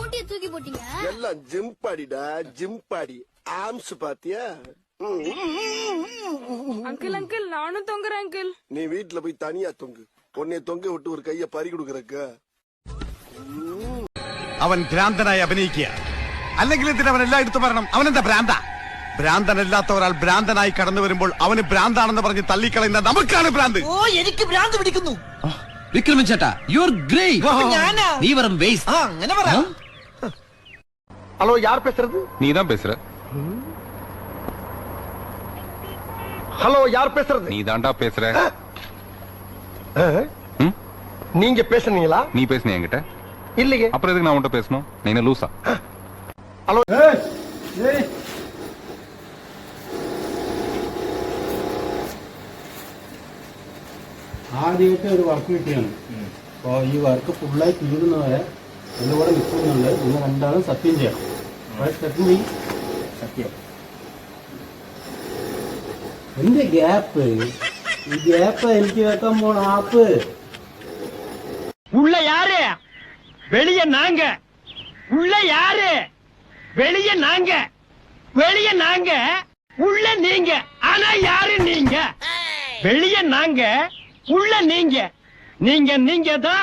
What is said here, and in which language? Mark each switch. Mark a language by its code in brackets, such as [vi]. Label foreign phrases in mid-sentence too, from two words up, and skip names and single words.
[ta] தூக்கி போட்டீங்க? எல்லாம் ஜிம் பாடிடா, ஜிம் பாடி. ஆம்ஸ் பாத்தியா? அங்கிள் அங்கிள் நானும் தொங்குறேன் அங்கிள். நீ வீட்டுல போய் தனியா தொங்கு. உன்னை தொங்க விட்டு ஒரு கைய பறி கொடுக்கறக்க. [ml] അവൻ ഭ്രാന്തനായി അഭിനയിക്കുക. അല്ലെങ്കിൽ എന്തിന് അവൻ എല്ലാം എടുത്തു പറയണം? അവനെന്താ ഭ്രാന്ത? ഭ്രാന്തനല്ലാത്ത ഒരാൾ ഭ്രാന്തനായി കടന്നു വരുമ്പോൾ അവന് ഭ്രാന്താണെന്ന് പറഞ്ഞ് തള്ളിക്കളയുന്ന നമുക്കാണ് ഭ്രാന്ത്. ഓ എനിക്ക് ഭ്രാന്ത് പിടിക്കുന്നു. വിക്രമൻ ചേട്ടാ [en] you are great. [ml] നീ വെറും വേസ്റ്റ്. അങ്ങനെ പറ. [ta] ஹலோ, யார் பேசுறது? நீ தான் பேசுற. ஹலோ, யார் பேசுறது? நீ தாண்டா பேசுற. நீங்க பேசுனீங்களா? நீ பேசுன என்கிட்ட? இல்லையே. அப்புறம் எதுக்கு நான் உன்கிட்ட பேசணும்? நீ என்ன லூசா? ஹலோ. [ml] ആദ്യമായിട്ട് ഒരു വർക്ക് കിട്ടിയാണ്. അപ്പോൾ ഈ വർക്ക് ഫുള്ളായി തീരുന്നവരെ എന്റെ കൂടെ നിൽക്കുന്നുണ്ട്. നിങ്ങൾ രണ്ടാളും സത്യം ചെയ്യണം. സത്യം ചെയ്യും. സത്യം. എന്റെ ഗ്യാപ്പ്, ഈ ഗ്യാപ്പ് എനിക്ക് വെക്കാൻ പോണ ആപ്പ്. [ta] உள்ள யாரு? வெளிய நாங்க. உள்ள யாரு? வெளிய நாங்க. வெளிய நாங்க. உள்ள நீங்க. ஆனா யாரு நீங்க? வெளிய நாங்க. உள்ள நீங்க. நீங்க நீங்க தான்.